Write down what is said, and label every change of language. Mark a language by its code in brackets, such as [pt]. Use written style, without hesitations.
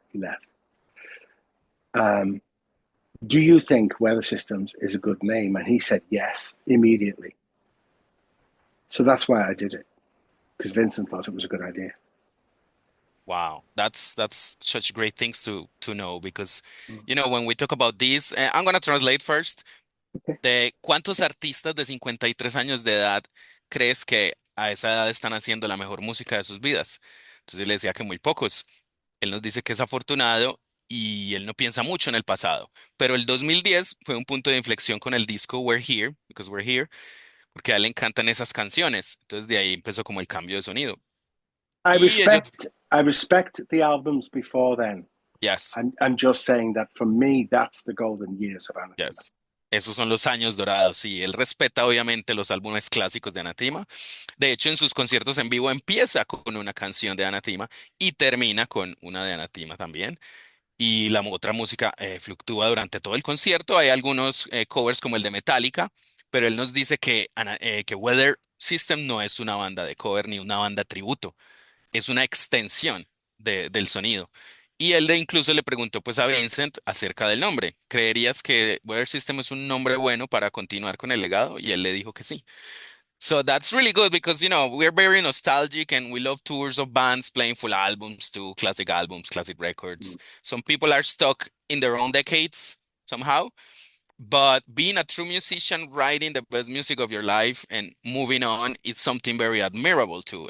[en] He left. Do you think Weather Systems is a good name? And he said yes, immediately. So that's why I did it, because Vincent thought it was a good idea. Wow, that's such great things to know because when we talk about this, I'm gonna translate first. Okay. [es] De ¿cuántos artistas de 53 años de edad crees que a esa edad están haciendo la mejor música de sus vidas? Entonces él le decía que muy pocos. Él nos dice que es afortunado y él no piensa mucho en el pasado. Pero el 2010 fue un punto de inflexión con el disco We're Here, [en] because we're here, [es] porque a él le encantan esas canciones. Entonces de ahí empezó como el cambio de sonido. [en] I [es] Y ellos, [en] respect I respect the albums before then. yes, I'm just saying that for me, that's the golden years of Anathema. yes. [es] Esos son los años dorados, y él respeta obviamente los álbumes clásicos de Anathema. De hecho, en sus conciertos en vivo empieza con una canción de Anathema y termina con una de Anathema también. Y la otra música fluctúa durante todo el concierto. Hay algunos covers como el de Metallica, pero él nos dice que Weather System no es una banda de cover ni una banda tributo, es una extensión del sonido. Y él incluso le preguntó pues a Vincent acerca del nombre. ¿Creerías que Weather System es un nombre bueno para continuar con el legado? Y él le dijo que sí. [en] So that's really good because, we're very nostalgic and we love tours of bands playing full albums, classic records. Some people are stuck in their own decades somehow, but being a true musician, writing the best music of your life and moving on, it's something very admirable too.